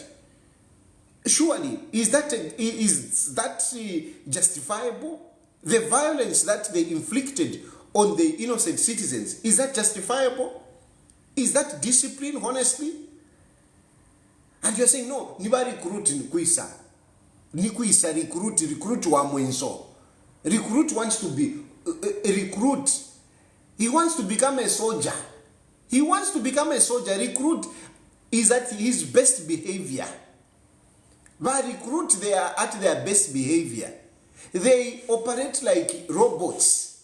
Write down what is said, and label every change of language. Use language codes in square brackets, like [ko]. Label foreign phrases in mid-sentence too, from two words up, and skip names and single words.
[en] Surely, is that justifiable? The violence that they inflicted on the innocent citizens, is that justifiable? Is that discipline, honestly? And you're saying, no, [bem] niba recruit nikuisa. Nikuisa recruit wa mwenso. [en] Recruit wants to be a recruit. He wants to become a soldier. He wants to become a soldier. Recruit is at his best behavior. But recruit, they are at their best behavior. They operate like robots.